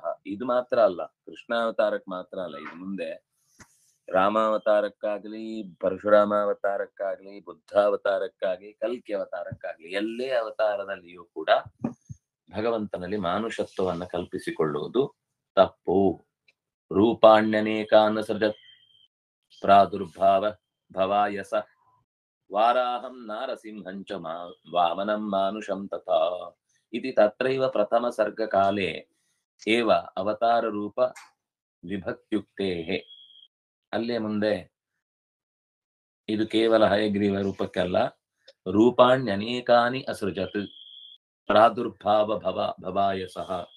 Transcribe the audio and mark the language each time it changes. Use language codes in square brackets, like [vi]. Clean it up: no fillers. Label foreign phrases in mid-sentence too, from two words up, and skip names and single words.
[kn] ಇದು ಮಾತ್ರ ಅಲ್ಲ, ಕೃಷ್ಣಾವತಾರಕ್ಕೆ ಮಾತ್ರ ಅಲ್ಲ, ಇದು ಮುಂದೆ ರಾಮಾವತಾರಕ್ಕಾಗ್ಲಿ, ಪರಶುರಾಮಾವತಾರಕ್ಕಾಗ್ಲಿ, ಬುದ್ಧಾವತಾರಕ್ಕಾಗ್ಲಿ, ಕಲ್ಕಿ ಅವತಾರಕ್ಕಾಗ್ಲಿ, ಎಲ್ಲೇ ಅವತಾರದಲ್ಲಿಯೂ ಕೂಡ ಭಗವಂತನಲ್ಲಿ ಮಾನುಷತ್ವವನ್ನು ಕಲ್ಪಿಸಿಕೊಳ್ಳುವುದು ತಪ್ಪು. [sa] ರೂಪಾಣ್ಯನೇಕಾನ್ ಸೃಜತ್ ಪ್ರಾದುರ್ಭಾವ ಭವಾಯಸ ವಾರಾಹಂ ನಾರಸಿಂಹಂಚ ವಾಮನಂ ಮಾನುಷಂ ತಥಾ ಇತಿ ತತ್ರೈವ ಪ್ರಥಮ ಸರ್ಗಕಾಲೇ ಏವ ಅವತಾರ ರೂಪ ವಿಭಕ್ತ್ಯುಕ್ತೇಹೇ. [kn] ಅಲ್ಲೇ ಮುಂದೆ ಇದು ಕೇವಲ ಹಯಗ್ರೀವ ರೂಪಕ್ಕಲ್ಲ, [sa] ರೂಪಾಣ್ಯನೇಕಾನಿ ಅಸೃಜತ್ ಪ್ರಾದುರ್ಭಾವ ಭವಾಯಸಃ.